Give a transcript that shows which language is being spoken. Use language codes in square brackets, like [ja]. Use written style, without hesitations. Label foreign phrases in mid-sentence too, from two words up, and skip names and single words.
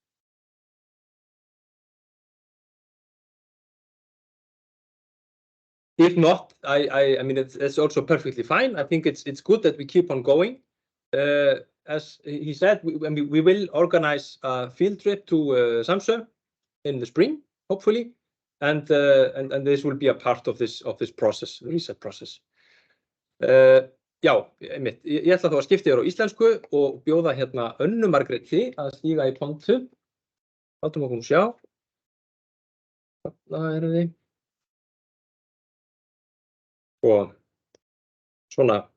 [en] If not, I mean, it's also perfectly fine. I think it's good that we keep on going. As he said, we will organize a field trip to Samsø in the spring, hopefully, and this will be a part of this process, the reset process. [is] Já, einmitt. Ég ætla þá að skipta þér á íslensku og bjóða hérna Önnu Margréti að stíga í pontu. Látum okkur sjá. Þarna eru þið. Og svona.